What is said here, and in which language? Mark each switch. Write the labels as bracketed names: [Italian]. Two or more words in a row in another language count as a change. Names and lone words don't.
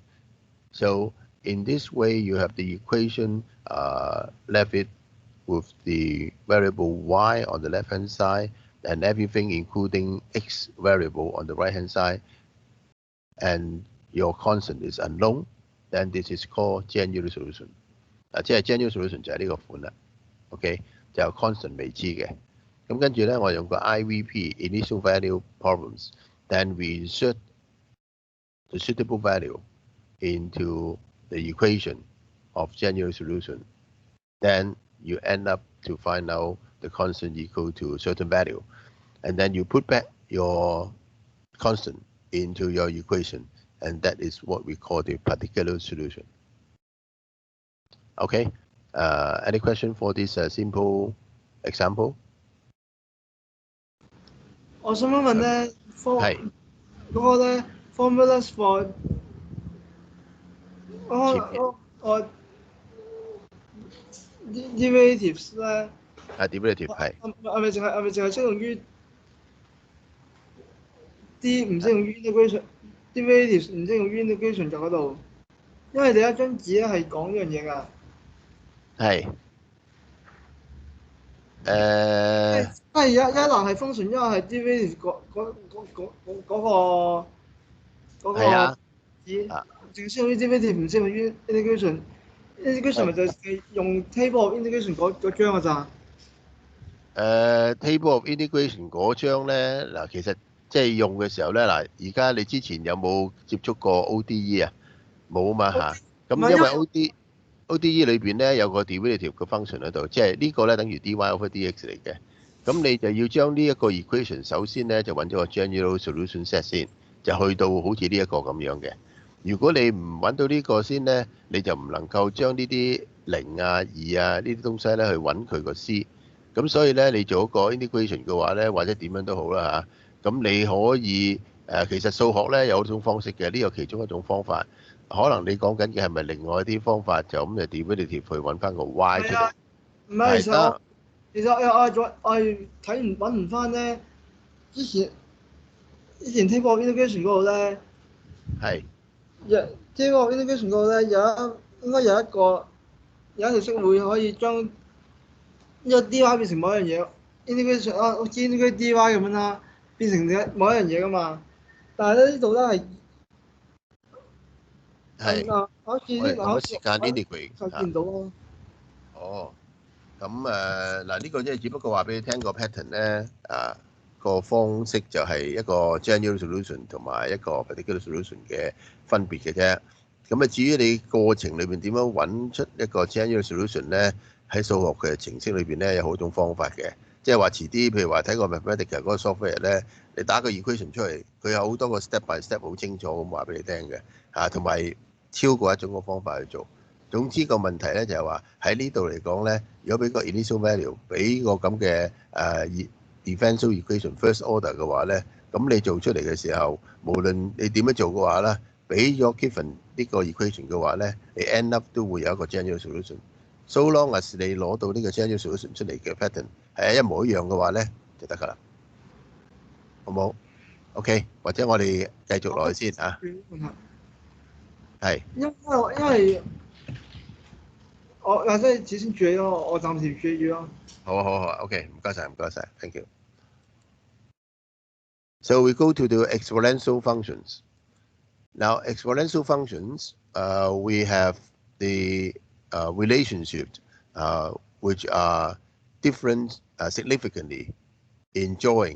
[English] So in this way, you have the equation left it with the variable y on the left-hand side and everything including x variable on the right-hand side, and your constant is unknown, then this is called general solution. [Cantonese] 即係 [English] general solution [Cantonese] 就係呢個款啦。OK， 就 constant 未知嘅。咁跟住咧，我用個 [English] IVP initial value problems, then we insert the suitable value into the equation of general solution. Then you end up to find out the constant equal to a certain value. And then you put back your constant into your equation. And that is what we call the particular solution. Okay. Any question for this simple example? [Cantonese] 我想問咧，嗰個咧 [English] formulas for derivatives [Cantonese] 咧， derivative 係係咪淨係適用於 D 唔適用於 integration，derivative 唔適用於 integration 就嗰度，因為第一張紙咧係講呢樣嘢㗎。係因為一欄係 function，一係 derivative 嗰個啊紙，淨適用於 derivative 唔適用於 integration。integration 咪就係用 [English] table of integration [Cantonese] 嗰張㗎咋。 [English] table of integration [Cantonese] 嗰張咧嗱，其實即係用嘅時候咧嗱，而家你之前有冇接觸過 ODE 啊？冇啊嘛嚇。咁因為 ODE 裏邊咧有個 derivative 嘅 function 喺度，即係呢個咧等於 [English] dy over dx [Cantonese] 嚟嘅。咁你就要將呢一個 equation 首先咧就揾咗個 [English] general solution set [Cantonese] 先，就去到好似呢一個咁樣嘅。如果你唔揾到呢個先咧，你就唔能夠將呢啲零啊、二啊呢啲東西咧去揾佢個 c。咁所以咧，你做一個 integration 嘅話咧，或者點樣都好啦嚇。咁你可以其實數學咧有一種方式嘅，呢個其中一種方法。可能你講緊嘅係咪另外一啲方法就咁就 derivative 去揾翻個 y 出嚟？唔係，其實我係揾唔翻咧。之前 table of integration 嗰度咧，係 [English] table of integration [Cantonese] 嗰度咧應該有一條式會可以將呢個 dy 變成某一樣嘢。integration 好似 [English] integrate dy [Cantonese] 咁樣啦，變成某一樣嘢噶嘛。但係咧呢度咧係好似我哋同一時間 integrate 就見唔到咯。哦，咁嗱呢個即係只不過話俾你聽個 pattern 咧個方式就係一個 [English] general solution [Cantonese] 同埋一個 [English] particular solution [Cantonese] 嘅分別嘅啫。咁至於你過程裏邊點樣揾出一個 [English] general solution [Cantonese] 咧，喺數學嘅程式裏邊咧有好多種方法嘅。即係話遲啲，譬如話睇個 mathematical 嗰個 software 咧，你打個 equation 出嚟，佢有好多個 [English] step by step [Cantonese] 好清楚咁話俾你聽嘅同埋超過一種個方法去做。總之個問題咧就係話喺呢度嚟講咧，如果俾個 [English] initial value [Cantonese] 俾個咁嘅 [English] differential equation first order [Cantonese] 嘅話咧，咁你做出嚟嘅時候，無論你點樣做嘅話咧，俾咗 given 呢個 equation 嘅話咧，你 [English] end up [Cantonese] 都會有一個 [English] general solution。 So long as [Cantonese] 你攞到呢個 [English] general solution [Cantonese] 出嚟嘅 pattern 係一模一樣嘅話咧，就得㗎啦，好冇 ？OK，或者我哋繼續落去先啊。係。因為我即係只先處理咯，我暫時處理咯。好，OK，唔該晒 [English] ，Thank you。So we go to the exponential functions. Now, exponential functions, we have the relationship which are different significantly in drawing.